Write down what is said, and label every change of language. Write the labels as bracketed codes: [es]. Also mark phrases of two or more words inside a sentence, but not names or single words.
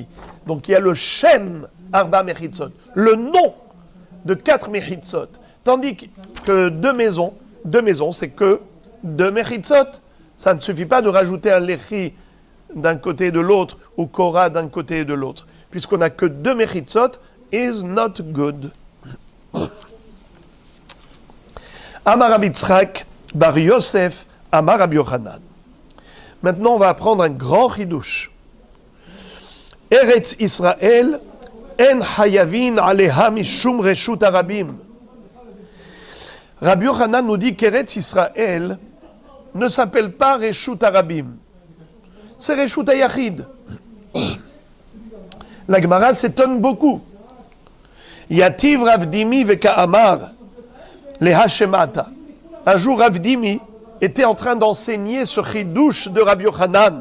[fr] Donc il y a le [he] שם ארבע מחיצות, [fr] le nom de 4 Mechitzot. Tandis que 2 maisons, c'est que 2 Mechitzot. Ça ne suffit pas de rajouter un Lechi d'un côté et de l'autre, ou Korah d'un côté et de l'autre. Puisqu'on n'a que 2 Mechitzot, [en] is not good. [he] אמר רבי יצחק, בר יוסף, אמר רבי יוחנן. [fr] Maintenant, on va apprendre un grand chidouche. [he] ארץ ישראל, אין חייבין עליה משום רשות הרבים. [fr] Rabbi Yochanan nous dit qu'Eretz Israël ne s'appelle pas [he] רשות הרבים. [fr] C'est [he] רשות היחיד. [fr] La Gemara s'étonne beaucoup. [arc] יתיב רב דימי וקא אמר להא שמעתא. [fr] Un jour, Rav Dimi était en train d'enseigner ce chidouche de Rabbi Yochanan.